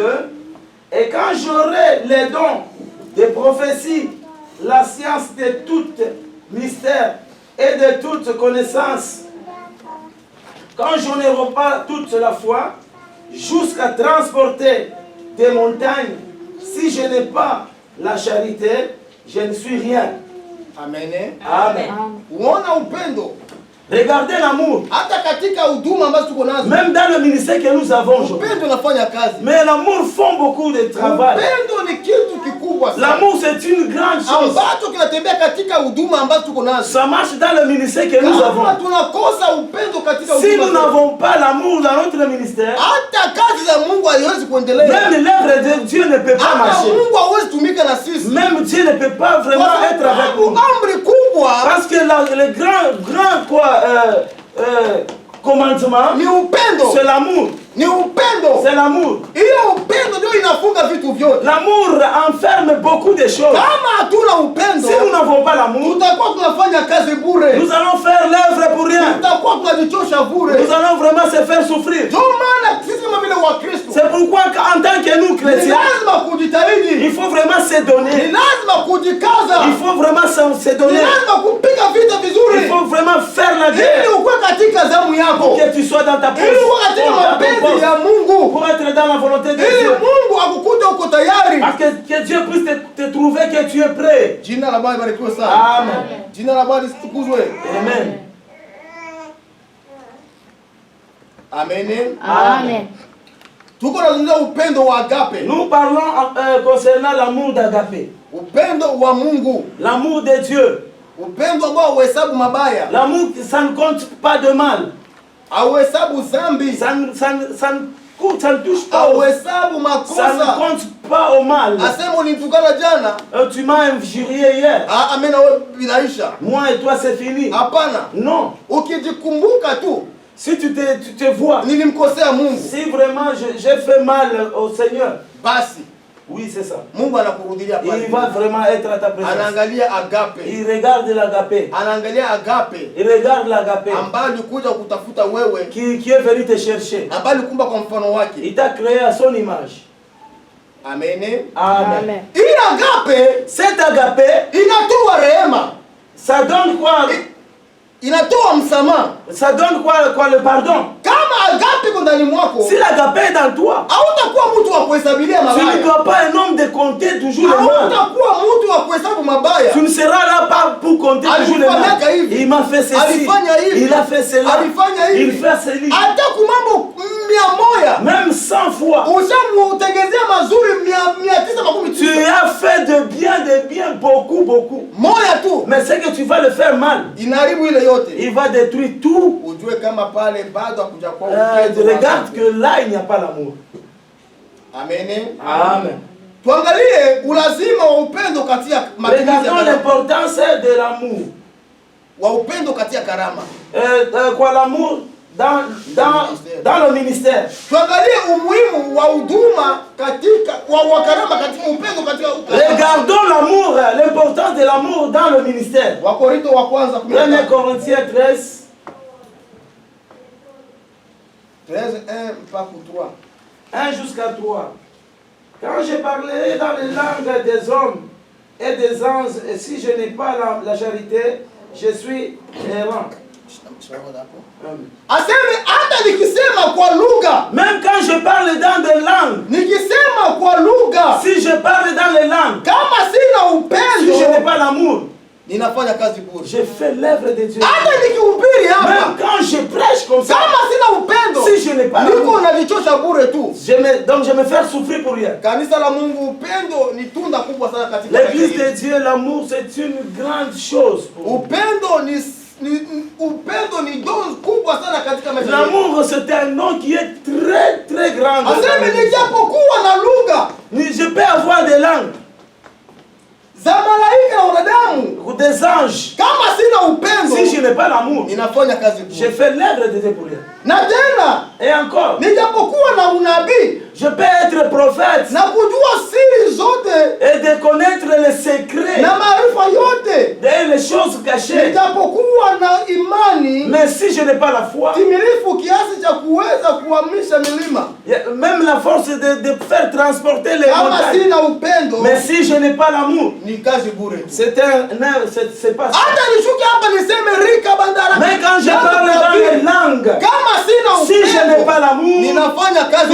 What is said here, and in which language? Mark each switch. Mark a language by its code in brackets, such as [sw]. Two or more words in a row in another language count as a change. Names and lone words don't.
[fr] Et quand j'aurai les dons de prophétie, la science de tout mystère et de toute connaissance, quand je n'aurai pas toute la foi, jusqu'à transporter des montagnes, si je n'ai pas la charité, je ne suis rien. Amen. Amen. [sw] Uona upendo. [fr] Regardez l'amour. [sw] Hata katika huduma ambazo tuko nazo. [fr] Même dans le ministère que nous avons aujourd'hui. [sw] Upendo unafanya kazi. [fr] Mais l'amour font beaucoup de travail. [sw] Upendo ni kitu kikubwa sana. [fr] L'amour c'est une grande chose. [sw] Ambacho kinatembea katika huduma ambazo tuko nazo. [fr] Ça marche dans le ministère que nous avons. [sw] Kama tunakosa upendo katika [fr] Si [sw] huduma. [fr] nous n'avons pas l'amour dans notre ministère, [sw] hata kazi za Mungu haiwezi kuendelea. [fr] même l'œuvre de Dieu ne peut pas marcher. [sw] Mungu hawezi tumika na sisi. [fr] Même Dieu ne peut pas vraiment être avec nous. [sw] Amri kubwa. [fr] Parce que le grand commandement, [sw] ni upendo. [fr] C'est l'amour. [sw] Ni upendo. [fr] C'est l'amour. [sw] Hiyo upendo ndio inafunga vitu vyote. [fr] L'amour enferme beaucoup de choses. [sw] Kama hatuna upendo, [fr] si nous n'avons pas l'amour, [sw] tutakuwa tunafanya kazi bure. [fr] Nous allons faire l'œuvre pour rien. [sw] Tutakuwa tunajichosha bure. [fr] Nous allons vraiment se faire souffrir. [sw] Ndio maana sisi kama vile Wakristo, [fr] c'est pourquoi en tant que nous chrétiens, [sw] lazima kujitahidi. [fr] Il faut vraiment se donner. [sw] Ni lazima kujikaza. [fr] Il faut vraiment se donner. [sw] Ni lazima kupiga vita vizuri. [fr] Il faut vraiment faire la guerre. [sw] Ili ukue katika zamu yako. [fr] Pour que tu sois dans ta position. [sw] Ili ukue katika mapenzi ya Mungu. [fr] Pour être dans la volonté de Dieu. [sw] Ili Mungu akukute uko tayari. [fr] Parce que Dieu puisse te trouver que tu es prêt. [sw] Jina la Bwana libarikiwe sana. Amen. Jina la Bwana litukuzwe. Amen. Amen. Amen. Tuko nazungumzia upendo wa agape. [fr] Nous parlons concernant l'amour d'agape. [sw] Upendo wa Mungu. [fr] L'amour de Dieu. [sw] Upendo ambao huhesabu mabaya. [fr] L'amour, ça ne compte pas de mal. [sw] Hauhesabu dhambi. [fr] Ça ne touche pas. [sw] Hauhesabu makosa. [fr] Ça ne compte pas au mal. [sw] Asema ulinitukana jana. [fr] Tu m'as injurié hier. [sw] Amen, wewe binaisha. [fr] Moi et toi c'est fini. [sw] Hapana. [fr] Non. [sw] Ukijikumbuka tu. [fr] Si tu te vois. [sw] Nilimkosea Mungu. [fr] Si vraiment j'ai fait mal au Seigneur. [sw] Basi. [fr] Oui, c'est ça. [sw] Mungu anakurudilia pale. [fr] Il va vraiment être à ta présence. [sw] Anaangalia agape. [fr] Il regarde l'agape. [sw] Anaangalia agape. [fr] Il regarde l'agape. [sw] Ambaye alikuja kutafuta wewe. [fr] Qui est venu te chercher. [sw] Ambaye alikumba kwa mfano wake. [fr] Il t'a créé à son image. Amen. Amen. [sw] Hii agape, [fr] cette agape [sw] inatoa rehema. [fr] Ça donne quoi? [sw] Inatoa msamaha. [fr] Ça donne quoi le pardon? [sw] Kama agape iko ndani mwako, [fr] si l'agape est dans toi, [sw] hautakuwa mtu wa kuhesabilia mabaya. [fr] Tu ne dois pas un homme de compter toujours le mal. [sw] Hautakuwa mtu wa kuhesabu mabaya. [fr] Tu ne seras là pas pour compter toujours le mal. Il m'a fait ceci. Il a fait cela. Il fait cela. [sw] Hata kumambo 100. [fr] Même 100 fois. [sw] Ushamutegezea mazuri 910. [fr] Tu as fait de bien beaucoup. [sw] Moya tu. [fr] Mais c'est que tu vas le faire mal. [sw] Inaharibu ile yote. [fr] Il va détruire tout. [sw] Ujue kama pale bado hakuja kwa [fr] regarde que là il n'y a pas l'amour. Amen. Amen. [sw] Tuangalie ulazima wa upendo kati ya matumizi. [fr] Regardons l'importance de l'amour. [sw] Wa upendo kati ya karama. [fr] Quoi l'amour dans le ministère. [sw] Tuangalie umuhimu wa huduma katika wa karama katika upendo katika. [fr] Regardons l'amour, l'importance de l'amour dans le ministère. [sw] Wakorintho wa kwanza [fr] 1 Corinthiens 13 1 jusqu'à 3. Quand je parlerai dans les langues des hommes et des anges, et si je n'ai pas la charité, je suis errant. [sw] Aseme hata nikisema kwa lugha, [fr] même quand je parle dans des langues, [sw] nikisema kwa lugha, [fr] si je parle dans les langues, [sw] kama sina upendo, [fr] si je n'ai pas l'amour, [sw] ninafanya kazi bure. [fr] Je fais l'œuvre de Dieu. [sw] Hata nikihubiri hapa, [fr] même quand je prêche comme ça, [sw] kama sina upendo, [fr] si je n'ai pas [sw] niko najichosha bure tu. [fr] Donc je me fais souffrir pour rien. [sw] Kanisa la Mungu, upendo ni tunda kubwa sana katika [fr] l'église de Dieu. L'amour c'est une grande chose. [sw] Upendo ni don kubwa sana katika maisha. [fr] L'amour c'est un nom qui est très grand. [sw] Aseme nijapokuwa na lugha, [fr] je peux avoir des langues [sw] za malaika na wanadamu, [fr] ou des anges, [sw] kama sina [fr] si je n'ai pas l'amour, [sw] ninafanya kazi [fr] je [sw] bure. [fr] fais l'œuvre de Dieu pour rien. [sw] Na tena [fr] Et encore, [sw] nijapokuwa na unabii [fr] je peux être prophète [sw] na kujua siri zote [fr] et de connaître les secrets [sw] na maarifa yote, [fr] et les choses cachées. [sw] nijapokuwa na imani [fr] Mais si je n'ai pas la foi, [sw] timilifu kiasi cha kuweza kuhamisha milima, [fr] même la force de faire transporter les [sw] kama [fr] montagnes. [sw] sina upendo [fr] Mais si je n'ai pas l'amour, [sw] ni kazi bure tu. [fr] c'est pas ça. [sw] Hata nishuke hapa niseme rika bandara, [fr] Mais quand je parle dans les langues, [sw] kama sina [fr] si je n'ai pas [sw] upendo [fr] l'amour, [sw] ninafanya kazi